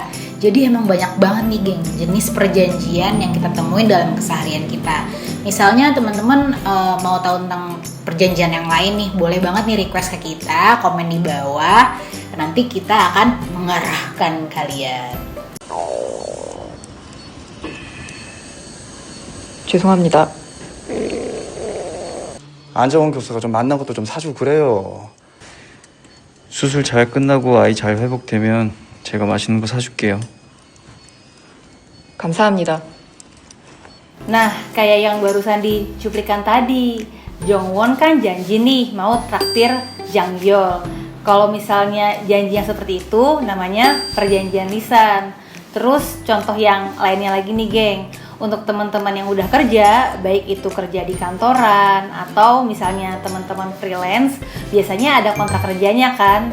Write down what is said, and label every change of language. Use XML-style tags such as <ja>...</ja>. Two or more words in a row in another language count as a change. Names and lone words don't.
<id>Jadi emang banyak banget nih, geng, jenis perjanjian yang kita temuin dalam keseharian kita. Misalnya teman-teman mau tahu tentang perjanjian yang lain nih, boleh banget nih request ke kita, komen di bawah. Nanti kita akan mengarahkan kalian.</id> <ko>죄송합니다. 안정원 교수가 좀 만난 것도 좀 사주고 그래요. 수술 잘 끝나고 아이 잘 회복되면 제가 맛있는 거 사줄게요. 감사합니다.</ko> <id>Nah, kayak yang barusan dicuplikan tadi, Jongwon kan janji nih mau traktir Jangyol. Kalau misalnya janji yang seperti itu namanya perjanjian lisan. Terus contoh yang lainnya lagi nih, geng. Untuk teman-teman yang udah kerja, baik itu kerja di kantoran atau misalnya teman-teman freelance, biasanya ada kontrak kerjanya kan.</id>